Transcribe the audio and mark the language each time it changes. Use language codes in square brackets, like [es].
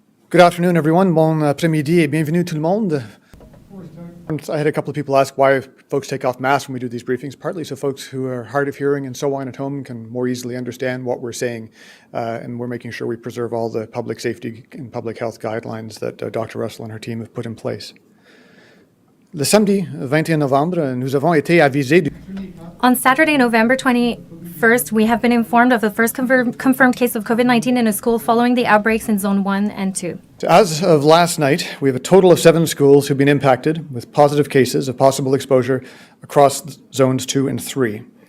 [en] Good afternoon, everyone. [fr] Bon après-midi et bienvenue tout le monde. [en] I had a couple of people ask why folks take off masks when we do these briefings, partly so folks who are hard of hearing and so on at home can more easily understand what we're saying, and we're making sure we preserve all the public safety and public health guidelines that Dr. Russell and her team have put in place. [fr] Le samedi 21 novembre, nous avons été avisés [en] On Saturday, November 21st, we have been informed of the first confirmed case of COVID-19 in a school following the outbreaks in Zone 1 and 2. As of last night, we have a total of 7 schools who've been impacted with positive cases of possible exposure across Zones 2 and 3.